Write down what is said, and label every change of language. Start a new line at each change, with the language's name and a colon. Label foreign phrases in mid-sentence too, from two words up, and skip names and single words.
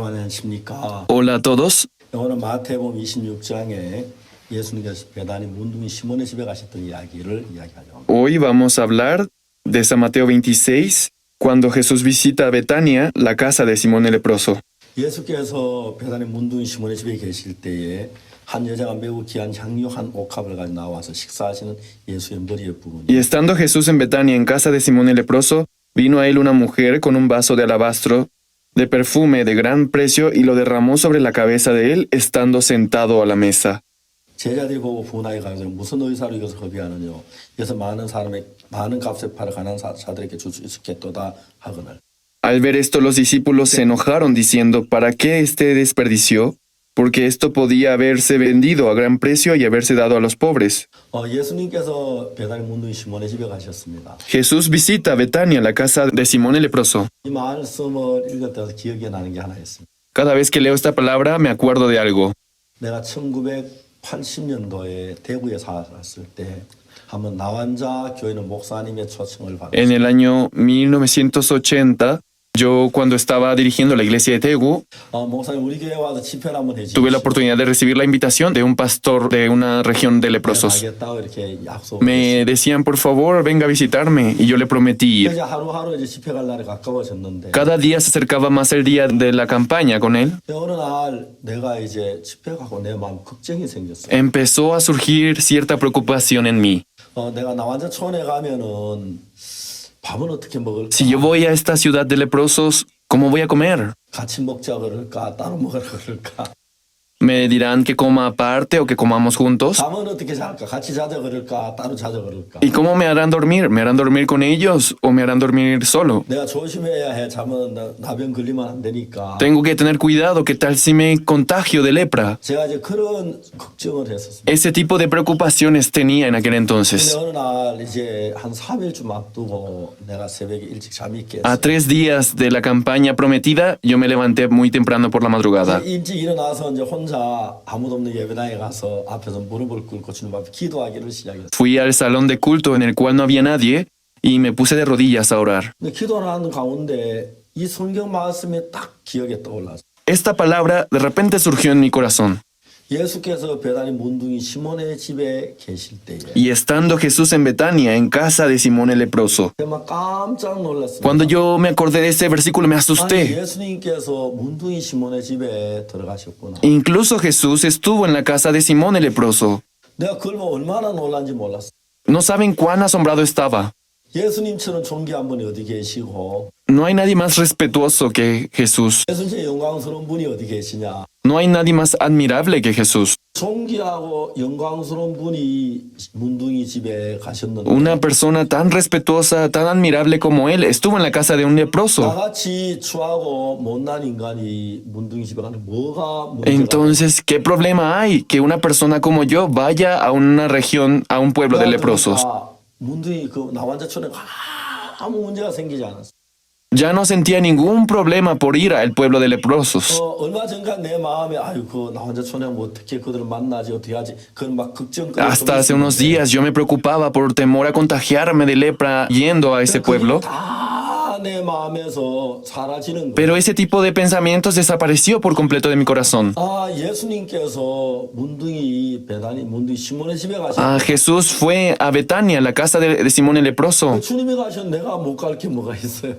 Korean: 안녕하십니까.
Spanish: Hola a todos.
Korean: 오늘 마태복음 26장에 예수님께서 베다니 문둥이 시몬의 집에 가셨던 이야기를 이야기하죠.
Spanish: Hoy vamos a hablar de San Mateo 26, cuando Jesús visita a Betania, la casa de Simón el leproso.
Korean: 예수께서 베다니 문둥이 시몬의 집에 계실 때에 한 여자가 매우 귀한 향유 한 옥합을 가지고 나와서 식사하시는 예수의 머리에 부으니
Spanish: Y estando Jesús en Betania, en casa de Simón el leproso, vino a él una mujer con un vaso de alabastro de perfume de gran precio y lo derramó sobre la cabeza de él, estando sentado a la mesa.
Korean: 제자들이 보고 분하게 가서 무슨 의사로 이것을 허비하느냐. 그래서 많은 값에 팔아 가난한 자들에게 줄 수 있겠도다 하거늘.
Spanish: Al ver esto, los discípulos se enojaron, diciendo, ¿para qué este desperdicio? Porque esto podía haberse vendido a gran precio y haberse dado a los pobres.
Korean: 예수님께서 베다니 문둥이 시몬의 집에 가셨습니다.
Spanish: Jesús visita a Betania, la casa de Simón el leproso.
Korean: 이 말씀을 읽을 때 기억이 나는 게 하나 있습니다.
Spanish: Cada vez que leo esta palabra me acuerdo de algo.
Korean: 내가 1980년도에 대구에 살았을 때 한번 나환자 교회는 목사님의 초청을
Spanish: En
Korean: 받았어요.
Spanish: el año 1980, yo cuando estaba dirigiendo la iglesia de Tegu,
Korean: 목사님 우리 교회 와서 집회를 한번 해주십시오.
Spanish: tuve la oportunidad de recibir la invitación de un pastor de una región de leprosos.
Korean: 하겠다고 이렇게 약속을
Spanish: Me decían, por favor, venga a visitarme, y yo le prometí ir.
Korean: 이제 하루하루 이제 집회 갈 날이 가까워졌는데
Spanish: Cada día se acercaba más el día de la campaña con él.
Korean: 어느 날 내가 이제 집회 가고 내 마음 걱정이 생겼어요.
Spanish: Empezó a surgir cierta preocupación en mí.
Korean: 내가 나환자촌에 가면은 밥은 어떻게 먹을까?
Spanish: Si yo voy a esta ciudad de leprosos, ¿cómo voy a comer?
Korean: 같이 먹자 그럴까? 따로 먹으라 그럴까?
Spanish: ¿Me dirán que coma aparte o que comamos juntos?
Korean: 잠은 어떻게 잘까? 같이 자자 그럴까? 따로 자자 그럴까?
Spanish: ¿Y cómo me harán dormir? ¿Me harán dormir con ellos o me harán dormir solo?
Korean: 내가 조심해야 해. 잠은 나병 걸리면 안 되니까.
Spanish: Tengo que tener cuidado, ¿qué tal si me contagio de lepra?
Korean: 제가 이제 그런 걱정을 했었습니다.
Spanish: Ese tipo de preocupaciones tenía en aquel
Korean: 근데
Spanish: entonces.
Korean: 어느 날 이제 한 3일쯤 앞두고 내가 새벽에 일찍 잠이
Spanish: A
Korean: 깼어요.
Spanish: 3 días de la campaña prometida, yo me levanté muy temprano por la madrugada.
Korean: 일찍 일어나서 이제 혼자 아무도 없는 예배당에 가서 앞에서 무릎을 꿇고 주님 앞에 기도하기를 시작했어요.
Spanish: Fui al salón de culto en el cual no había nadie y me puse de rodillas a orar.
Korean: 근데 기도를 하는 가운데 이 성경 말씀이 딱 기억에 떠올랐어요.
Spanish: Esta palabra de repente surgió en mi corazón.
Korean: 예수께서 베다니 문둥이 시몬의 집에 계실 때에
Spanish: Y estando Jesús en Betania, en casa de Simón el leproso,
Korean: 정말 깜짝 놀랐습니다.
Spanish: cuando yo me acordé de ese versículo me
Korean: 아니,
Spanish: asusté.
Korean: 예수님께서 문둥이 시몬의 집에 들어가셨구나.
Spanish: Incluso Jesús estuvo en la casa de Simón el leproso.
Korean: 내가 그걸 보고 얼마나 놀란지 몰랐어.
Spanish: No saben cuán asombrado estaba.
Korean: 예수님처럼 존귀한 분이 어디 계시고
Spanish: No hay nadie más respetuoso que Jesús.
Korean: 예수님처럼 영광스러운 분이 어디 계시냐.
Spanish: No hay nadie más admirable que Jesús.
Korean: 존귀하고 영광스러운 분이 문둥이 집에 가셨는데
Spanish: Una persona tan respetuosa, tan admirable como él, estuvo en la casa de un leproso.
Korean: 나같이 추하고 못난 인간이 문둥이 집에 가는 뭐가 문제가
Spanish: Entonces, ¿qué problema hay que una persona como yo vaya a una región, a un pueblo de leprosos?
Korean: 문둥이 그 나환자촌에 아무 문제가 생기지 않았어.
Spanish: Ya no sentía ningún problema por ir al pueblo de leprosos.
Korean: 얼마 전까지 내 마음에 아유 그 나환자촌에 뭐 어떻게 그들을 만나지 어떻게 하지 그런 막 걱정.
Spanish: Hasta hace unos días yo me preocupaba por temor a contagiarme de lepra yendo a ese pueblo.
Korean: 다내 마음에서 사라지는 거야.
Spanish: Pero ese tipo de pensamientos desapareció por completo de mi corazón.
Korean: 예수님께서 문둥이 베다니 문둥이 시몬의 집에
Spanish: Ah,
Korean: 가셨.
Spanish: Jesús fue a Betania, la casa de Simón el leproso.
Korean: 주님이 가셨 내가 못 갈 게 뭐가 있어요.